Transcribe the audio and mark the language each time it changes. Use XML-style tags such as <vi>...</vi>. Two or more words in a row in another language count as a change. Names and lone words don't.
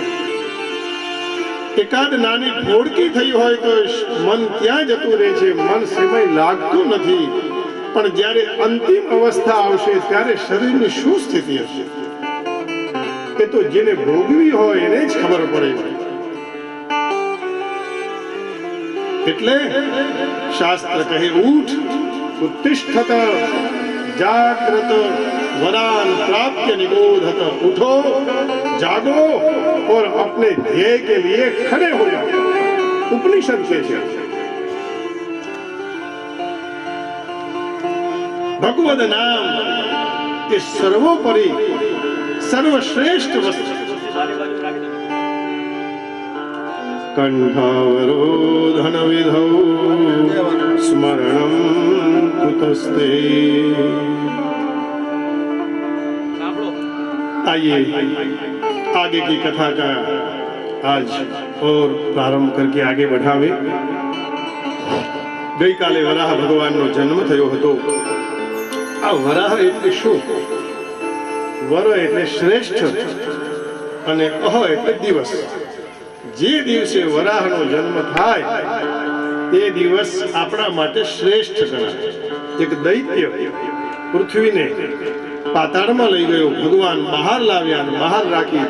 <gu>એકાદ નાની ફોડકી થઈ હોય તો મન ત્યાં જતું રહે છે, મન સમય લાગતું નથી. પણ જ્યારે અંતિમ અવસ્થા આવશે ત્યારે શરીરની શું સ્થિતિ હશે એ તો જેને ભોગવી હોય એને જ ખબર પડે. એટલે શાસ્ત્ર કહે, ઉઠ</gu> <sa>उत्तिष्ठत जागृत वरान प्राप्य निबोधत.</sa> <hi>उठो, जागो और अपने ध्येय के लिए खड़े हो जाओ. उपनिषद के</hi> <gu>છે ભગવદ નામ એ સર્વોપરી સર્વશ્રેષ્ઠ વસ્તુ.</gu> <sa>કંઠાવરોધન વિધૌ स्मरणं कुतस्ते.</sa> <hi>आइए आगे की कथा का आज और प्रारंभ करके आगे बढ़ावे.</hi> <gu>ગઈ કાલે વરાહ ભગવાન નો જન્મ થયો હતો. આ વરાહ એટલે શું? વર એટલે શ્રેષ્ઠ અને અહ એટલે દિવસ. જે દિવસે વરાહનો જન્મ થાય તે દિવસ આપણા માટે શ્રેષ્ઠ ગણાય. એક દૈત્ય પૃથ્વીને પાતાળમાં લઈ ગયો, ભગવાન બહાર લાવ્યા અને બહાર રાખી.</gu>